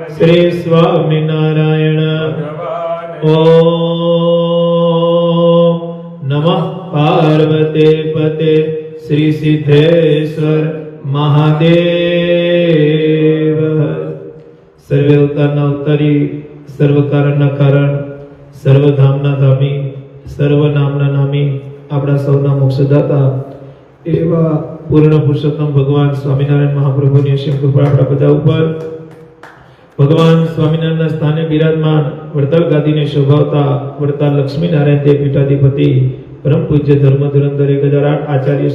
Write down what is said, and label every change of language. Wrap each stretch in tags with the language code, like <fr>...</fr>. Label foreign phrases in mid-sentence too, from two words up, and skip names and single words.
<gu>श्री स्वामीनारायण भगवान</gu> <sa>ओम नमः पार्वते पते श्री सिद्धेश्वर महादेव।</sa> <gu>सर्वे अवताરના અવતારી સર્વ કારણના કારણ સર્વ ધામના ધામી સર્વ નામના નામી આપણા સૌના મોક્ષદાતા એવા પૂર્ણ પુરુષોત્તમ ભગવાન સ્વામિનારાયણ મહાપ્રભુની અસીમ કૃપા આપણા બધા ઉપર। ભગવાન સ્વામિનારાયણના સ્થાને બિરાજમાન વડતાલ ગાદીને શોભાવતા વડતાલ લક્ષ્મીનારાયણ દેવ પીઠાધિપતિ પરમ પૂજ્ય ધર્મ ધુરંધર 1008 આચાર્ય</gu>